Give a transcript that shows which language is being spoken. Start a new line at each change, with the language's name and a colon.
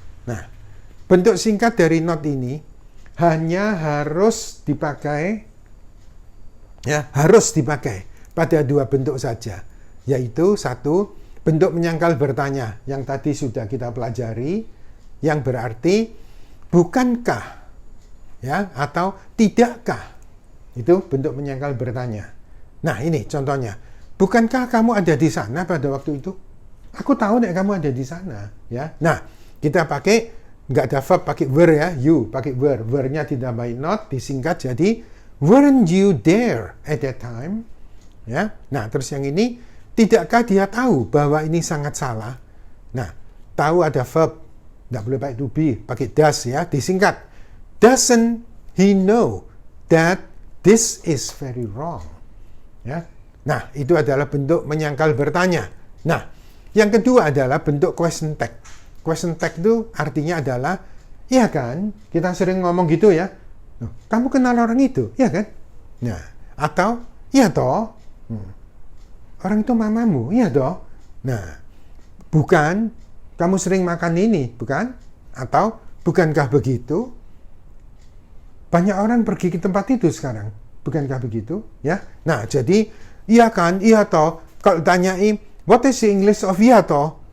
Indonesian: Nah, bentuk singkat dari not ini hanya harus dipakai pada dua bentuk saja, yaitu satu bentuk menyangkal bertanya yang tadi sudah kita pelajari, yang berarti bukankah, ya, atau tidakkah. Itu bentuk menyangkal bertanya. Nah, ini contohnya. Bukankah kamu ada di sana pada waktu itu? Aku tahu nek kamu ada di sana, ya. Nah, kita pakai nggak ada verb, pakai were, ya. You pakai were. Were-nya ditambahin not, disingkat jadi
English: weren't you there at that time?
Indonesian: Ya. Nah, terus yang ini, tidakkah dia tahu bahwa ini sangat salah? Nah, tahu ada verb, nggak boleh pakai to be, pakai does, ya, disingkat.
English: Doesn't he know that this is very wrong?
Indonesian: Ya. Nah, itu adalah bentuk menyangkal bertanya. Nah, yang kedua adalah bentuk question tag. Question tag itu artinya adalah, iya kan, kita sering ngomong gitu ya, kamu kenal orang itu, iya kan? Nah, atau, iya toh, orang itu mamamu, iya toh? Nah, bukan, kamu sering makan ini, bukan? Atau, bukankah begitu? Banyak orang pergi ke tempat itu sekarang. Bukankah begitu? Ya. Nah, jadi, iya kan, iya toh. Kalau tanyai,
English: what is the English of
Indonesian: iya toh?